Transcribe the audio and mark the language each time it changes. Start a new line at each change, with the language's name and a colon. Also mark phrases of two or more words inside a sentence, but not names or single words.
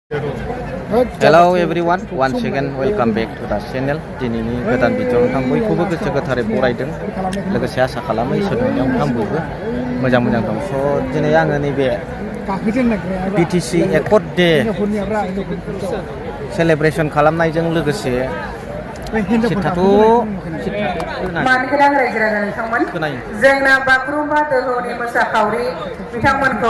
English: Hello everyone, once again welcome back to the channel.
Bodo: दिनैनि गोदान भिडिअ नोंथां बयखौबो गोसो गोथारै बरायदों लोगोसे आसा खालामो इसोरनियाव नोंथां बयबो मोजां दं। स' दिनै आङो नैबे बिटिसि एकर्ड डे सेलेब्रेसन खालामनायजों लोगोसे मानगोनां रायजो राजा नोंथांमोन जोंना बागुरुम्बा दोहौनि मोसाखावरि बिथांमोनखौ